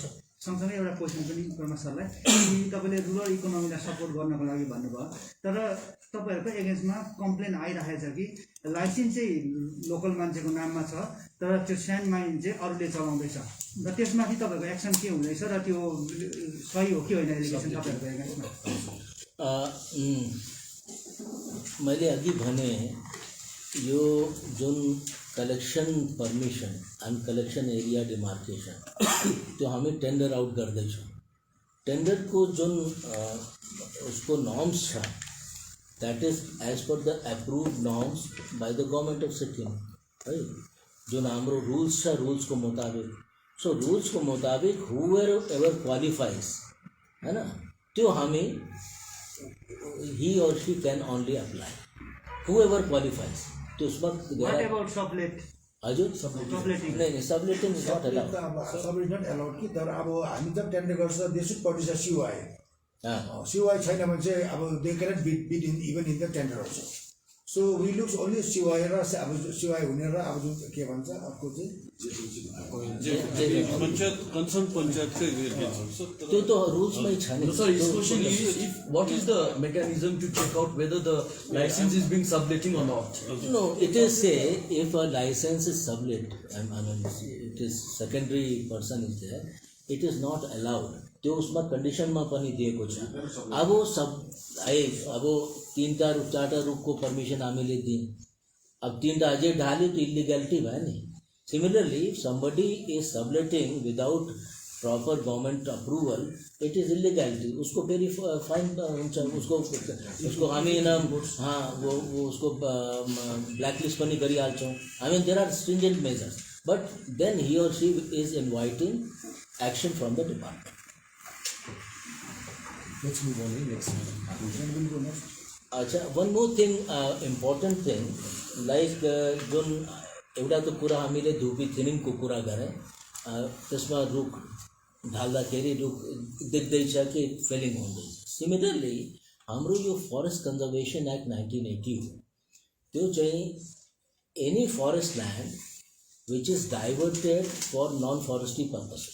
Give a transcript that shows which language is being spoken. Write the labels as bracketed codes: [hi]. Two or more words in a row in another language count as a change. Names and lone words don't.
[ne] सँगसँगै एउटा क्वेसन पनि ब्रह्म सरलाई, कि तपाईँले [en] rural economy [ne] सपोर्ट गर्नको लागि भन्नुभयो, तर तपाईँहरूको एगेन्स्टमा कम्प्लेन आइरहेको छ कि लाइसेन्स चाहिँ लोकल मान्छेको नाममा छ तर त्यो [en] sand mine [ne] चाहिँ अरूले चलाउँदैछ, र त्यसमाथि तपाईँहरूको एक्सन के हुँदैछ र त्यो सही हो कि होइन एलिगेसन तपाईँहरूको एगेन्स्टमा? मैले अघि भने यो जुन [en] collection permission and collection area demarcation [hi] तो हमें [en] tender out [ne] गर्दैछौँ। टेंडर को जुन उसको नॉर्म्स छ [en] that is as per the approved norms by the government of Sikkim है, [ne] जुन हाम्रो रूल्स छ रूल्स को मुताबिक। [en] सो [hi] रूल्स को मुताबिक [en] whoever ever qualifies [hi] है ना, [en] त्यो हमें he or she can only apply whoever qualifies. [hi] तो उस वक्त [en] what about sublet? [ne] हजुर [en] सबलेटिङ नहीं subletting is not allowed. sub is not allowed [ne] कि, तर अब हामी जब टेन्डर गर्छ [en] they should produce a COI. [ne] सिओआई छैन भने चाहिँ अब [en] they cannot bid in even in the tender also. so we looks only COI [ne] र अब सिओआई हुने र अब जुन के भन्छ अर्को चाहिँ पञ्चायत कन्सर्न पञ्चायतकै त्यो त रुल्समै छ नि। [en] So his question is, what is the mechanism to check out whether the license is being subletting or not? No, it is say if a license is sublet, I mean it is secondary person is there, it is not allowed। [ne] त्यो उसमा कन्डिसनमा पनि दिएको छ। अब सब अब 3-4 रुखको पर्मिसन हामीले दियौँ, अब 3 अझै ढाल्यो तो इलिगलिटी भयो नि। [en] similarly if somebody is subletting without proper government approval it is illegality, [ne] उसको फेरि फाइन हुन्छ, उसको हामी हाँ वो उसको ब्लैकलिस्ट पनि गरिहाल्छौँ। [en] I mean there are stringent measures, but then he or she is inviting action from the department. Let's move on. Next. [ne] अच्छा, [en] one more thing important thing like [ne] जुन एउटा त कुरा हामीले धुपी थिनिङको कुरा गरेँ, त्यसमा रुख ढाल्दाखेरि रुख देख्दैछ कि फेलिङ हुँदैछ। सिमिलरली हाम्रो यो फरेस्ट कन्जर्भेसन एक्ट 1980 हो, त्यो चाहिँ [en] any forest land which is diverted for non forestry purposes.